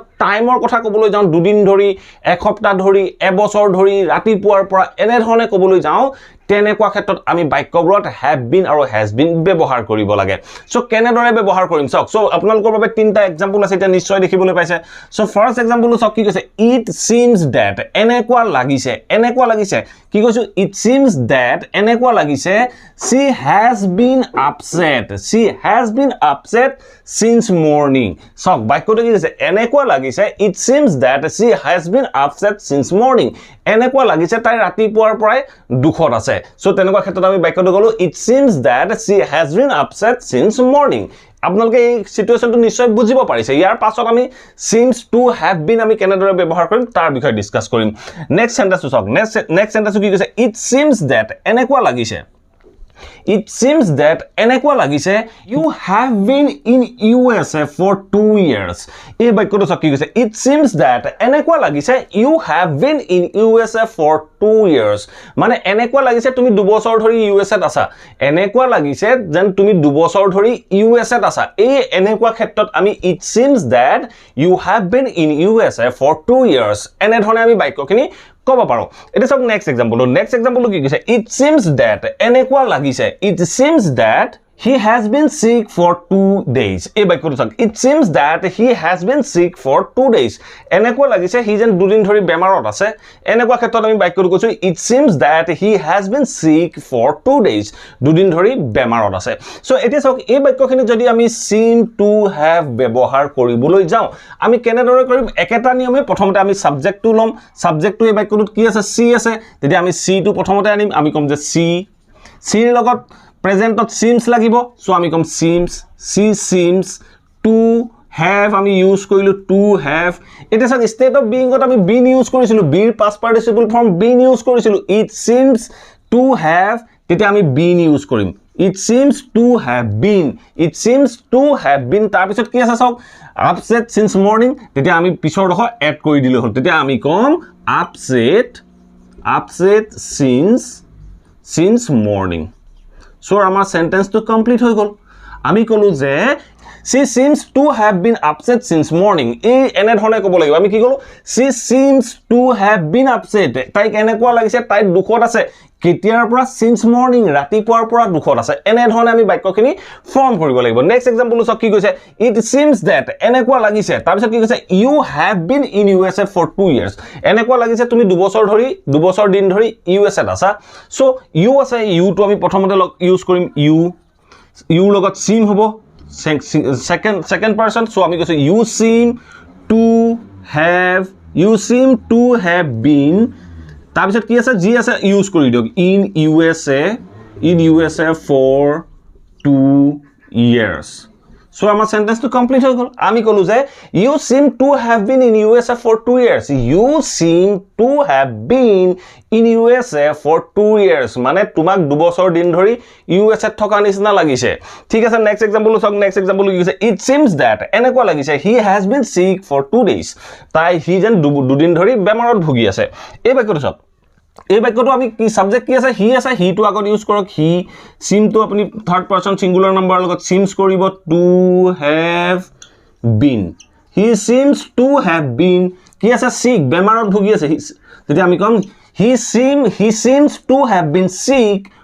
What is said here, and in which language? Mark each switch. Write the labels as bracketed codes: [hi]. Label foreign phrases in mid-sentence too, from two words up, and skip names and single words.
[as] টাইমৰ কথা কবলৈ যাওঁ দুদিন ধৰি এক সপ্তাহ ধৰি এবছৰ ধৰি ৰাতিপুৱাৰ পৰা এনে ধৰণে কবলৈ যাওঁ তেনেকুৱা ক্ষেত্ৰত আমি বাক্যবোৰত [en] have been [as] আৰু [en] has been [as] ব্যৱহাৰ কৰিব লাগে সো কেনেদৰে ব্যৱহাৰ কৰিম চাওক সো আপোনালোকৰ বাবে তিনটা এক্সাম্পল আছে এটা নিশ্চয় দেখিবলৈ পাইছে সো [en] first example [as] চাওক কি কৈছে [en] it seems that [as] এনেকুৱা লাগিছে কি কৈছো [en] it seems that [as] এনেকুৱা লাগিছে [en] she has been upset since morning [as] চাওক বাক্যটো কি কৈছে এনেকুৱা লাগিছে [en] it seems that she has been upset since morning এনেকুৱা [as] লাগিছে তাই ৰাতিপুৱাৰ পৰাই দুখত আছে সো তেনেকুৱা ক্ষেত্ৰত আমি বাক্যটো কলো [en] it seems that she has been upset since morning [as] আপোনালোকে এই সিচুৱেচনটো নিশ্চয় বুজিব পাৰিছে ইয়াৰ পাছত আমি [en] seems to have been [as] আমি কেনেদৰে ব্যৱহাৰ কৰিম তাৰ বিষয়ে ডিসকাস কৰিম [en] next sentence [as] চাওক [en] next sentence [as] কি কৈছে [en] it seems that [as] এনেকুৱা লাগিছে [en] It seems that [as] এনেকুৱা লাগিছে [en] you have been in USA for 2 years [as] এই বাক্যটো চাওক কি কৈছে [en] it seems that [as] এনেকুৱা লাগিছে [en] you have been in USA for 2 years [as] মানে এনেকুৱা লাগিছে তুমি 2 বছৰ ধৰি USA ত আছা এনেকুৱা লাগিছে যেন তুমি 2 বছৰ ধৰি USA ত আছা এই এনেকুৱা ক্ষেত্ৰত আমি [en] it seems that you have been in USA for 2 years [as] এনে ধৰণে আমি বাক্যখিনি কব পাৰো এটা সব নেক্সট এক্সাম্পল কি কৈছে [en] it seems that [as] এনেকুৱা লাগিছে [en] it seems that he has been sick for 2 days [as] এই বাক্যটো চাওক [en] it seems that he has been sick for 2 days এনেকুৱা [as] লাগিছে হি যেন দুদিন ধৰি বেমাৰত আছে এনেকুৱা ক্ষেত্ৰত আমি বাক্যটো কৈছো [en] it seems that he has been sick for 2 days [as] দুদিন ধৰি বেমাৰত আছে সো এতিয়া চাওক এই বাক্যখিনি যদি আমি [en] seem to have [as] ব্যৱহাৰ কৰিবলৈ যাওঁ আমি কেনেদৰে কৰিম একেটা নিয়মে প্ৰথমতে আমি সাবজেক্টটো লম সাবজেক্টটো এই বাক্যটোত কি আছে সি আছে তেতিয়া আমি সি টো প্ৰথমতে আনিম আমি কম যে সি ৰ লগত প্ৰেজেন্টত seems লাগিব সো আমি কম [en] seems to have [as] আমি ইউজ কৰিলো [en] to have [as] এটা সক [en] state of being [as] ত আমি been ইউজ কৰিছিলো beৰ [en] past participle form been [as] ইউজ কৰিছিলো [en] it seems to have [as] তেতিয়া আমি been ইউজ কৰিম [en] it seems to have been [as] তাৰ পিছত কি আছে সক [en] upset since morning [as] তেতিয়া আমি পিছৰ ৰখ এড কৰি দিলে হল তেতিয়া আমি কম upset [en] since morning So, our sentence to complete [as] হৈ গল আমি কলো যে [en] she seems to have been upset since morning [as] এই এনে ধৰণে ক'ব লাগিব আমি কি ক'লো [en] she seems to have been upset [as] তাইক এনেকুৱা লাগিছে তাই দুখত আছে কেতিয়াৰ পৰা [en] since morning [as] ৰাতিপুৱাৰ পৰা দুখত আছে এনে ধৰণে আমি বাক্যখিনি ফৰ্ম কৰিব লাগিব [en] next example [as] চাওক কি কৈছে [en] it seems that [as] এনেকুৱা লাগিছে তাৰ পিছত কি কৈছে [en] you have been in USA for 2 years [as] এনেকুৱা লাগিছে তুমি দুবছৰ দিন ধৰি USA ত আছা সো you আছে you টো আমি প্ৰথমতে ইউজ কৰিম you লগত seem হ'ব [en] second person [as] so আমি কৈছো [en] you seem to have been [as] তাৰ পিছত কি আছে জি আছে ইউজ কৰি দিওক [en] in USA for 2 years [as] so আমাৰ সেন্টেন্স টো কমপ্লিট হৈ গল আমি কলো যে [en] you seem to have been in USA for 2 years you seem to have been in USA for 2 years [as] মানে তোমাক দুবছৰ দিন ধৰি USA ত থকা নিচিনা লাগিছে ঠিক আছে [en] next example [as] চাওক [en] next example [as] কি কৈছে [en] it seems that [as] এনেকুৱা লাগিছে [en] he has been sick for 2 days [as] তাই হি যেন দুদিন ধৰি বেমাৰত ভুগি আছে এই বাক্যটো চাওক এই বাক্যটো আমি কি সাবজেক্ট কি আছে হি টু আগত ইউজ কৰক হি [en] seem to [as] আপুনি [en] third person singular number [as] লগত seems কৰিব to have been [en] he seems to have been [as] কি আছে sick বেমাৰত ভুগি আছে যদি আমি কম [en] he seems to have been sick